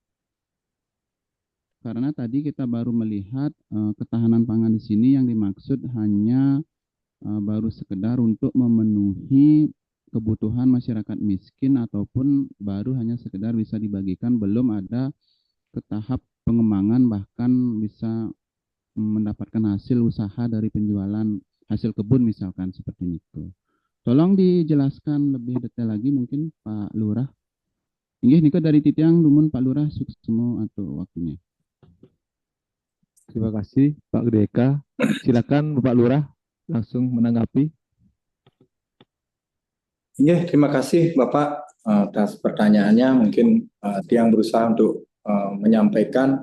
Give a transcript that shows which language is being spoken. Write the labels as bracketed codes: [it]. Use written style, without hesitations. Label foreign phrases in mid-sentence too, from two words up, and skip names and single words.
[id] Karena tadi kita baru melihat ketahanan pangan di sini yang dimaksud hanya baru sekedar untuk memenuhi kebutuhan masyarakat miskin ataupun baru hanya sekedar bisa dibagikan, belum ada ke tahap pengembangan bahkan bisa mendapatkan hasil usaha dari penjualan hasil kebun misalkan seperti itu. Tolong dijelaskan lebih detail lagi mungkin Pak Lurah. [ban] Inggih nika [id] dari [ban] Titiang Dumun [id] Pak Lurah, sukses semua atau waktunya. Terima kasih Pak Gede Eka. Silakan Bapak Lurah langsung menanggapi. Terima kasih Bapak atas pertanyaannya. Mungkin Tiang berusaha untuk menyampaikan.